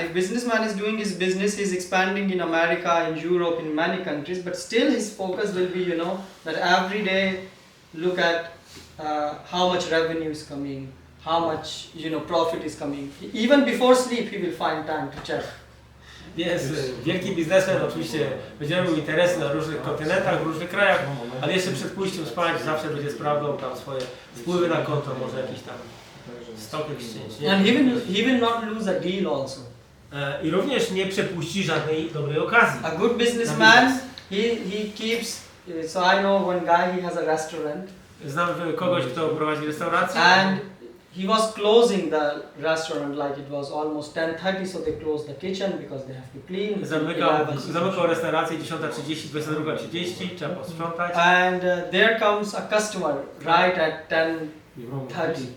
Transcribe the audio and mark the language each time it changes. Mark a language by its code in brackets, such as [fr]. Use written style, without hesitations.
[en] If businessman is doing his business, he's expanding in America, in Europe, in many countries, but still his focus will be, you know, that every day look at how much revenue is coming, how much, you know, profit is coming. Even before sleep, he will find time to check. [pl] Jest wielki biznesmen, oczywiście będzie miał interesy na różnych kontynentach, w różnych krajach, ale jeszcze przed pójściem spać zawsze będzie sprawdzał tam swoje wpływy na konto, może jakiś tam stock exchange. Nie? [en] And he will not lose a deal also. [pl] I również nie przepuści żadnej dobrej okazji. [en] A good businessman, he keeps, so I know one guy, he has a restaurant. [pl] Znam kogoś, kto prowadzi restaurację. [en] And he was closing the restaurant like it was almost 10:30, so they closed the kitchen because they have to clean. [pl] Zamykał restaurację 10:30, 22:30, trzeba posprzątać. [en] And there comes a customer right at 10:30.